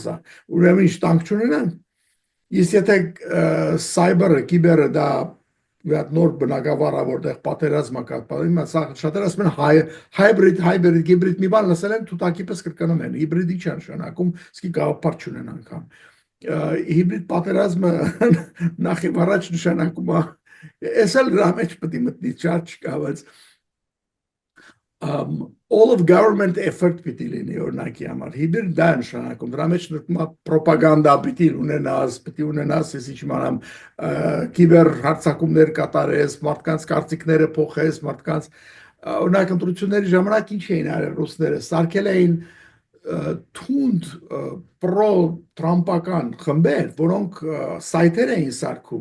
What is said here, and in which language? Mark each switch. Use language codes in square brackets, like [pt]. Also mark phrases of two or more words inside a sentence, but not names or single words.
[hy] է, ուրեմն ինչ տանկ չունենան, իսկ եթե սայբերը, կիբերը դա նոր բնակավար է, որտեղ պատերազմը կա, շատերը ասում են հայբրիդ, հիբրիդ մի բան լսել են, թութակի պես կրկնում են, հիբրիդի չի նշանակում, իսկի գաղափար չունեն անգամ։ Հիբրիդ պատերազմը նախ եւ առաջ նշանակում է, ես էլ դրա մեջ պետք է մտնի, շատ չկա, բայց [en] all of government effort [hy] պիտի լինի օրինակի համար, հիբրիդ դա նշանակում, դրա մեջ պրոպագանդա պիտի ունենաս, ես ինչ իմանամ, կիբեր հարձակումներ կատարես, մարդկանց կարծիքները փոխես, մարդկանց օրինակ ընտրությունների ժամանակ ինչ էին արել ռուսները, սարքել էին թունդ պրո-տրամպական խմբեր, որոնք սայթեր էին սարքում